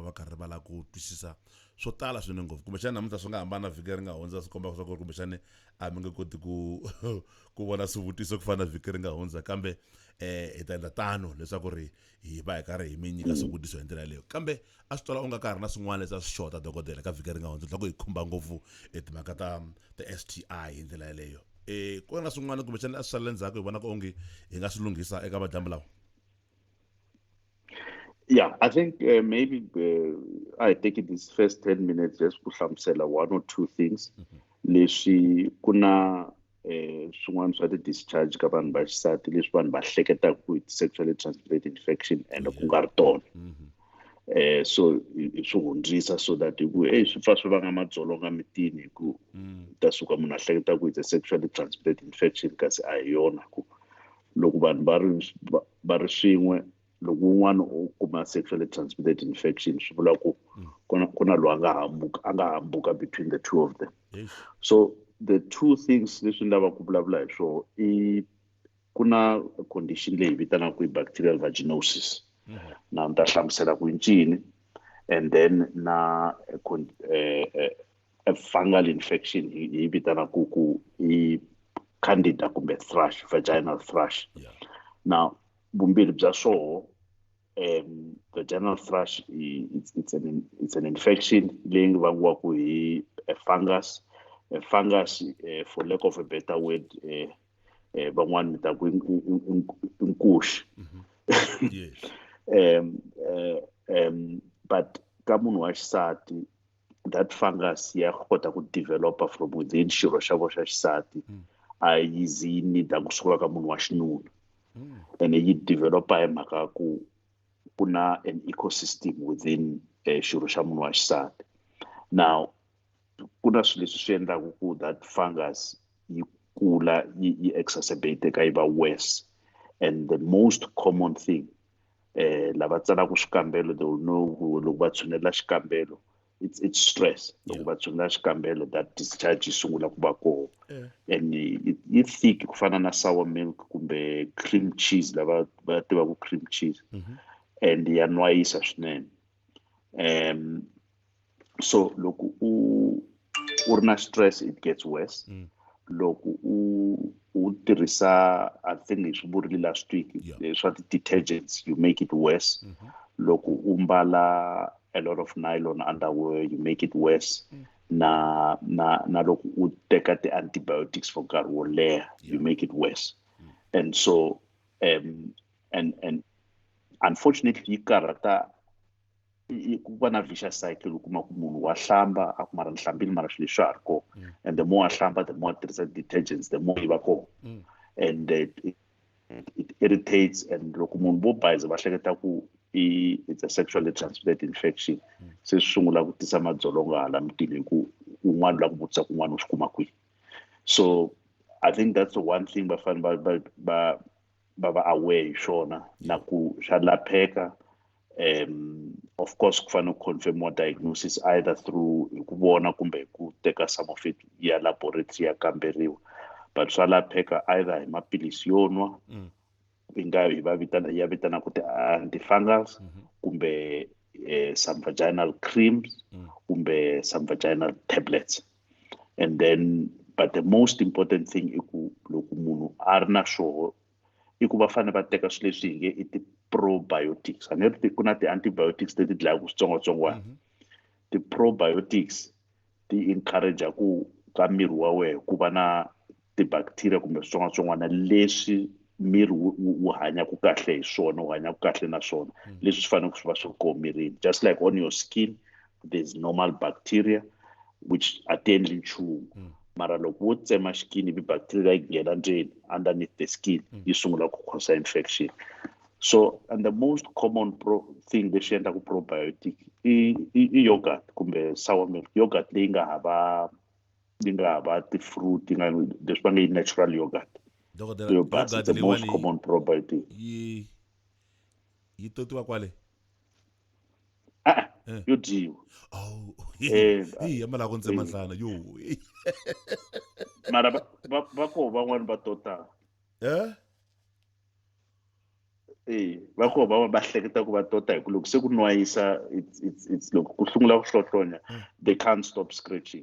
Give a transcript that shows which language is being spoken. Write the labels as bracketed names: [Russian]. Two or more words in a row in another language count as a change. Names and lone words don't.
[Tsonga] va karhi va lava ku twisisa swo tala swinene ngopfu kumbexana namuntlha swi nga hambana vhiki ri nga hundza swi komba swa ku ri kumbexani a mi nge koti ku vona swivutiso ku fana na vhiki ri nga hundza kambe hi ta endla tano leswaku ri hi va hi karhi hi mi nyika swivutiso hi ndlela yaleyo kambe a swi tola u nga karhi na swin'wana leswi a swi xota dokodela ka vhiki ri nga hundza loko hi khumba ngopfu timhaka ta STI hi ndlela yaleyo ku na swin'wana kumbexana a swi salele ndzhaku hi vona ku onge hi nga swi lunghisa eka madyambu lawa. [English] Yeah, I think maybe I take it this first 10 minutes just to hlamusela one or two things. [Tsonga] Leswi kuna swin'wana swa ti-discharge ka vanhu va xisati leswi vanhu va hleketaka ku [English] sexually transmitted infection [Tsonga] and ku nga ri tona. So swi hundzisa [English] so that [Tsonga] ku swi fa swi vanga madzolonga mitini ku ta suka munhu a hleketa ku [English] it's a sexually transmitted infection [Tsonga] kasi a hi yona ku loko vanhu va ri swin'we loko un'wana u kuma [English] sexually transmitted infection [Tsonga] swi vula ku ku na loyi a nga hambuka [English] between the two of them. [Tsonga] So the two things leswi ni lava ku vulavula hi swona ku na condition leyi vitanaka ku [English] bacterial vaginosis [Tsonga] na ni ta hlamusela ku ncini [English] and then [Tsonga] na [English] a fungal infection [Tsonga] hi vitanaka ku i candida kumbe [English] thrush, vaginal thrush. Now [Tsonga] vumbirhi bya swoho [English] vaginal thrush it's an infection [Tsonga] leyi vangiwaka hi [English] a fungus for lack of a better word [Tsonga] van'wani mi ta ku inkushi. But ka munhu wa xisati [English] that fungus [Tsonga] ya kota ku developa [English] from within [Tsonga] xirho xa vo xa xisati a yi zi nida ku suka ka munhu wa xinuna and yi developa hi mhaka ku ku na [English] an ecosystem within [Tsonga] xirho xa munhu wa xisati. Now ku na swilo leswi swi endlaka ku [English] that fungus [Tsonga] yi kula yi exacerbate ka yi va [English] worse and the most common thing [Tsonga] lava tsalaka swikambelo [English] they will know [Tsonga] loko va tshunela xikambelo [English] it's stress. [Tsonga] Yeah. Loko va tshungula xikambelo, [English] that discharge [Tsonga] yi sungula ku va koho. Yeah. And yi thick ku fana na [English] sour milk [Tsonga] kumbe [English] cream cheese, [Tsonga] lava va tivaku [English] cream cheese. [Tsonga] And ya nwayisa swinene. So loko u ri na stress, [English] it gets worse. [Tsonga] Loko u tirhisa, [English] I think [Tsonga] leswi vurile [English] last week, swa detergents, you make it worse. [Tsonga] Loko u mbala [English] a lot of nylon underwear, you make it worse. [Tsonga] Na loko u teka ti-antibiotics for nkarhi wo leha, [English] you make it worse. And so and unfortunately [Tsonga] karata ku va na [English] vicious cycle, [Tsonga] u kuma ku munhu wa hlamba a ku mara ni hlambile mara swilo leswi swa ha ri kona. [English] And the more [Tsonga] a hlamba, [English] the more [Tsonga] a tirhisa [English] detergents, the more [Tsonga] yi va kona. [English] And it irritates, and [Tsonga] loko munhu vo bayiza va hleketa ku [English] it's a sexually transmitted infection, [Tsonga] se swi sungula ku tisa madzolonga hala mutini hi ku un'wana la ku vutisa kun'wana u swi kuma kwihi. [English] So I think that's the one thing [Tsonga] va fane va va aware hi swona, na ku swa lapheka. [English] Of course [Tsonga] ku fanele ku [English] confirm diagnosis either through [Tsonga] ku vona kumbe ku teka [English] some of it [Tsonga] ya laboratory ya kamberiwa, but swa lapheka either hi maphilisi yo nwa, ya vitana ku antifungals, kumbe [English] some vaginal creams, [Tsonga] kumbe [English] some vaginal tablets. And then, but the most important thing is [Tsonga] ku loko munhu a ri na swoho, i ku va fane va teka swilo leswi hi nge i ti-probiotics. A ni ri ku na ti-antibiotics leti dlayaka switsongwatsongwana. Ti-probiotics ti encourage ku ka miri wa wena ku va na ti-bacteria kumbe switsongwatsongwana leswi miri wu hanyaku kahle hi swona, wu hanyaku kahle na swona, leswi swi fanele swi va swi ri koho mirini. [English] Just like on your skin, there's normal bacteria which [Tsonga] a ti endli nchumu. Mara loko wo tsema skin, ivi bacteria yi nghena ndzeni [English] underneath the skin, [Tsonga] yi sungula ku [English] cause infection. So, and the most common thing [Tsonga] leswi endlaku [English] probiotic i yogurt kumbe sour milk. [Tsonga] Yogurt leyi nga hava ti-fruit, leswi va nge [English] natural yogurt. Yogurt is the most common probiotic. [Tsonga] Yi totiwa kwale? Yo dyiwa. Oh, amala ku ntsema nhlana yo. Mara va koho van'wani va tota. Va koho van'wani va hleketa ku va tota hi ku loko se ku nwayisa, it's loko ku hlungula ku hlohlonya, [English] they can't stop scratching.